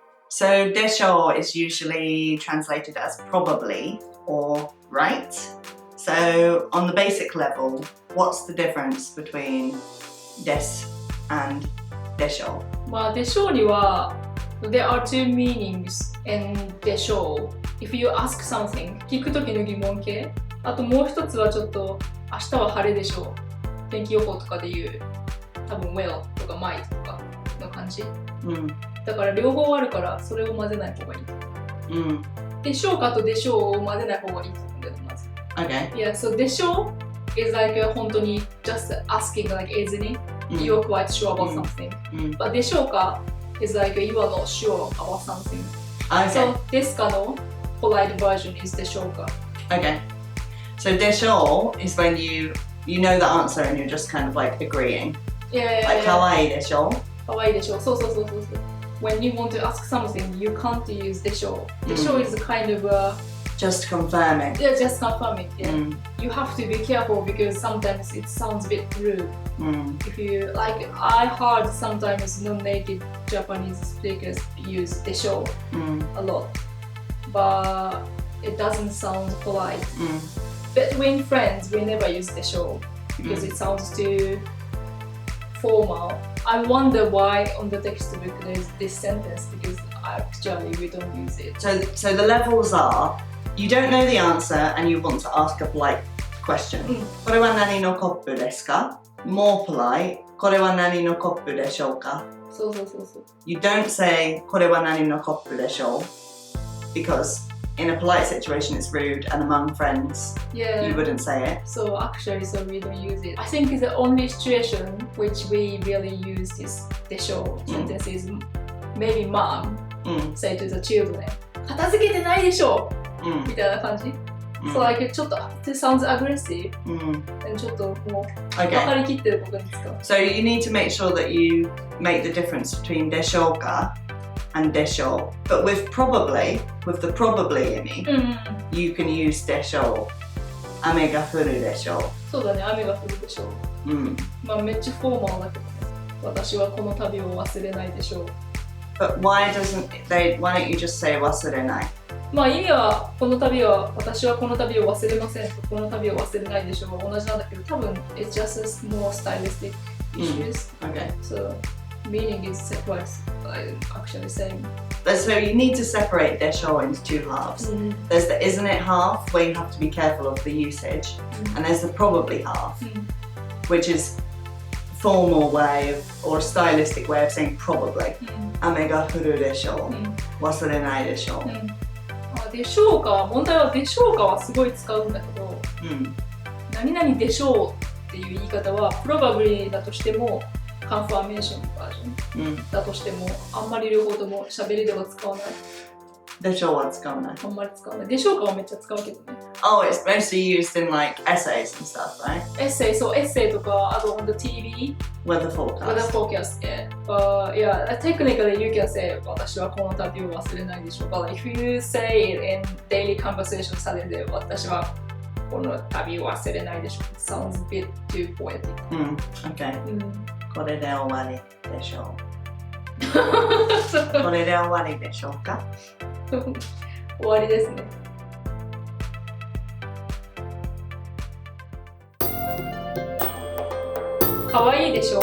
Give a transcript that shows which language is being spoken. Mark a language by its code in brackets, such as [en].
[en] So, でしょう is usually translated as probably or right. So, on the basic level, what's the difference between です and でしょう？ [ja] まあ、でしょうには [en] There are two meanings in でしょう。 If you ask something [ja] 聞くときの疑問形。あともう一つはちょっと明日は晴れでしょう。天気予報とかで言う多分 will とか might とかの感じ。だから両方あるからそれを混ぜない方がいい。でしょうかとでしょうを混ぜない方がいいと思うんだよまず。 [en] Okay. Yeah, so でしょう is like [ja] 本当に [en] just asking like isn't it? You're quite sure about something. But でしょうか is like you are not sure about something. Okay. So ですかの polite version is でしょうか。 Okay. So でしょう is when you know the answer and you're just kind of like agreeing. Like [ja] かわいいでしょう。かわいいでしょう。そう。 [en] When you want to ask something, you can't use でしょう。 でしょう is kind of just confirming. Yeah, just confirming. Yeah. You have to be careful because sometimes it sounds a bit rude. If you like, I heard sometimes non-native Japanese speakers use でしょう a lot, but it doesn't sound polite. Between friends, we never use でしょう because it sounds too formal. I wonder why on the textbook there's this sentence because actually we don't use it. So the levels are you don't know the answer and you want to ask a polite question. [ja] これは何のコップですか? [en] More polite. [ja] これは何のコップでしょうか? そう。 [en] You don't say [ja] これは何のコップでしょう [en] because in a polite situation it's rude and among friends you wouldn't say it. So actually, we don't use it. I think the only situation which we really use this でしょう sentence is maybe mom say to the children [ja] 片付けてないでしょみたいな感じ。 [en] So like [ja] ちょっと [en] it sounds aggressive. [ja] And ちょっともう分かりきってることに使う。 [en] So you need to make sure that you make the difference between でしょうか and でしょう。 But with the probably [ja] 意味、 [en] you can use でしょう。 [ja] 雨が降るでしょう。そうだね、雨が降るでしょう。まあめっちゃフォーマルだけどね。私はこの旅を忘れないでしょう。 [en] But why don't you just say 忘れない？ [ja] まあ意味は私はこの旅を忘れませんとこの旅を忘れないでしょうは同じなんだけど多分 [en] it's just more stylistic issues. Okay. So meaning is separate, actually same. So you need to separate でしょう into two halves. There's the isn't it half where you have to be careful of the usage, and there's the probably half, which is formal way of, or stylistic way of saying probably. [ja] 雨が降るでしょう。忘れないでしょう。でしょうか問題はでしょうかはすごい使うんだけど、何々でしょうっていう言い方は probably だとしてもカンファーメーションバージョンだとしてもあんまり両方とも喋りでは使わない。でしょうは使わない。あんまり使わない。でしょうかはめっちゃ使うけどね。 [en] Oh, it's mostly used in like essays and stuff, right? [ja] エッセイとか、あと [en] on the TV Weather forecast. Yeah. Yeah, technically you can say [ja] 私はこの旅を忘れないでしょう。 [en] But if you say it in daily conversation [ja] されて私はこの旅を忘れないでしょう。 [en] It sounds a bit too poetic. Okay. [ja] これで終わりでしょう。これで終わりでしょうか？終わりですね。かわいいでしょう。